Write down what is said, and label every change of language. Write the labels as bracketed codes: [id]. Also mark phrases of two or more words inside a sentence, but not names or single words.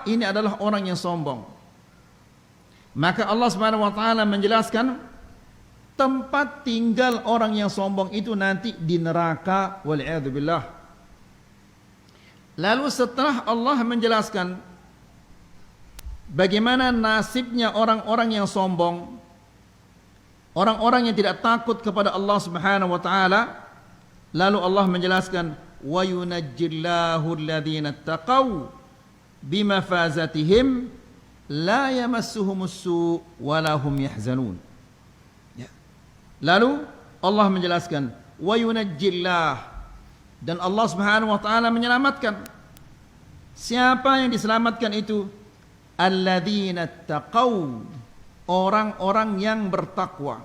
[id] Ini adalah orang yang sombong. Maka Allah [ar] سبحانه وتعالى [id] menjelaskan tempat tinggal orang yang sombong itu nanti di neraka, [ar] والعياذ بالله. [id] Lalu setelah Allah menjelaskan bagaimana nasibnya orang-orang yang sombong, orang-orang yang tidak takut kepada Allah [ar] سبحانه وتعالى, [id] lalu Allah menjelaskan, [ar] وينجي الله الذين اتقوا بمفازتهم لا يمسهم السوء ولهم يحزنون. [id] Ya. Lalu Allah menjelaskan, [ar] وينجي الله, [id] dan Allah [ar] سبحانه وتعالى [id] menyelamatkan. Siapa yang diselamatkan itu? [ar] الذين اتقوا, [id] orang-orang yang bertakwa.